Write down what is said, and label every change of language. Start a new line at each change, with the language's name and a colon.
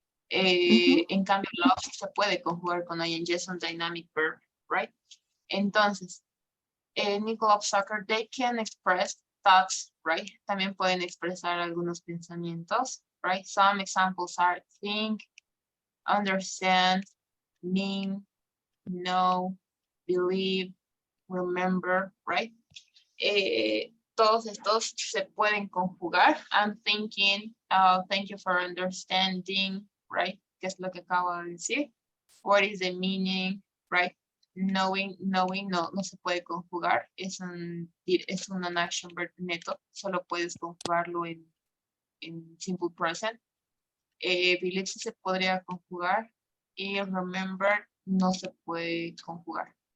Spanish: En cambio, love sí se puede conjugar con ing, es un dynamic verb, right?
English: Entonces, Nick loves soccer, they can express thoughts, right?
Spanish: También pueden expresar algunos pensamientos, right?
English: Some examples are think, understand, mean, know, believe, remember, right?
Spanish: Todos estos se pueden conjugar.
English: I'm thinking, thank you for understanding, right?
Spanish: ¿Qué es lo que acabo de decir?
English: What is the meaning, right?
Spanish: Knowing no se puede conjugar. Es un non-action verb neto. Solo puedes conjugarlo en simple present. Believe sí se podría conjugar. Y remember no se puede conjugar.